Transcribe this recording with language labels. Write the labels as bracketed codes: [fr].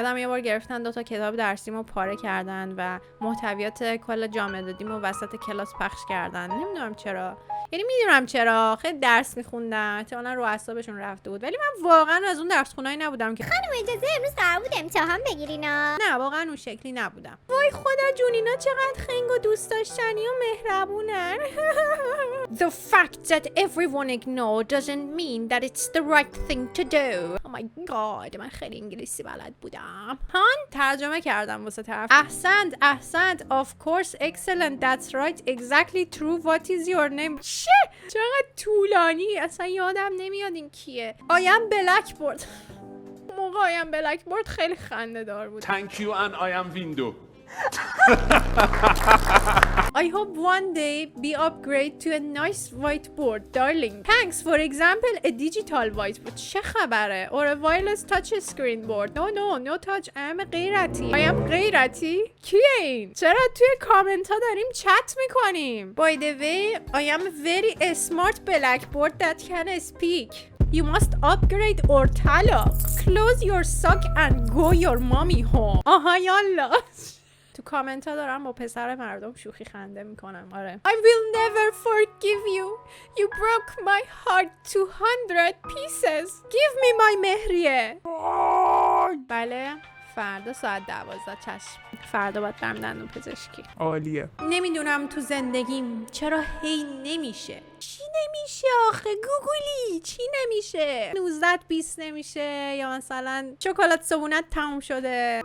[fa] یادم یه بار گرفتن 2 تا کتاب درسیمو پاره کردن و محتویات کل جامعه دادیمو وسط کلاس پخش کردن. نمیدونم چرا. یعنی میدونم چرا. خیلی درس می‌خوندم. احتمالاً رو اعصابشون رفته بود. ولی من واقعا از اون درس خونایی نبودم که خانم اجازه امروز قرار بود امتحان بگیرینا. نه واقعا اون شکلی نبودم. وای خدا جون اینا چقدر خنگ و دوست داشتنی و مهربونن. [en] The fact that everyone ignored doesn't mean that it's the right thing to do. Oh my god [fa] من خیلی انگلیسی بلد بودم. ترجمه کردم واسه طرف. احسنت [en] of course excellent that's right exactly true what is your name. [fa] چقدر طولانی. اصلا یادم نمیاد این کیه. [en] I'm blackboard. [fa] موقع آیم بلکبورد خیلی خنده دار بود. [en] Thank you and I am window. I hope one day be upgrade to a nice whiteboard, darling. Thanks. For example, a digital whiteboard. [fa] چه خبره؟ [en] Or a wireless touch screen board. No touch. I am غیرتی. I am [fa] غیرتی؟ کیه این؟ چرا توی کامنت ها داریم چت میکنیم؟ [en] By the way, I am very smart blackboard that can speak. You must upgrade or tala. Close your sock and go your mommy home. [fa] آها یالا. تو کامنت ها دارم با پسر مردم شوخی خنده میکنم. آره. [en] I will never forgive you. You broke my heart to 100 pieces. Give me my مهریه. [fa] بله. فردا ساعت 12 چشم. فردا باید برم دندون پزشکی. عالیه. نمیدونم تو زندگیم چرا هی نمیشه. چی نمیشه آخه گوگلی؟ چی نمیشه؟ 19-20 نمیشه، یا مثلا شکلات صبونت تموم شده.